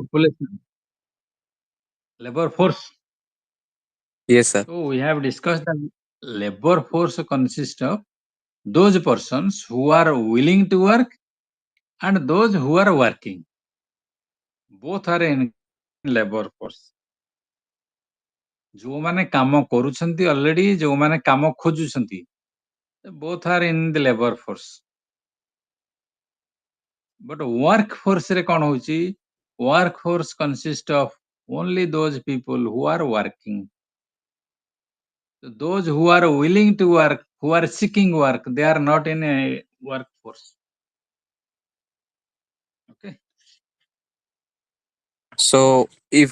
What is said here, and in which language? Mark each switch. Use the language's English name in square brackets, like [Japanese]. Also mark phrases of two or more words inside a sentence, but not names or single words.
[English] population. Labor force. Yes, sir. So we have discussed that labor force consists of those persons who are willing to work and those who are working. Both are in labor force. [Odia] ଯୋଉମାନେ କାମ କରୁଛନ୍ତି already, ଯୋଉମାନେ କାମ ଖୋଜୁଛନ୍ତି, [English] both are in the labor force. But workforce [Odia] ରେ କ'ଣ ହଉଛି? [English] Workforce consists of only those people who are working. So those who are willing to work, who are seeking work, they are not in a workforce. Okay. So if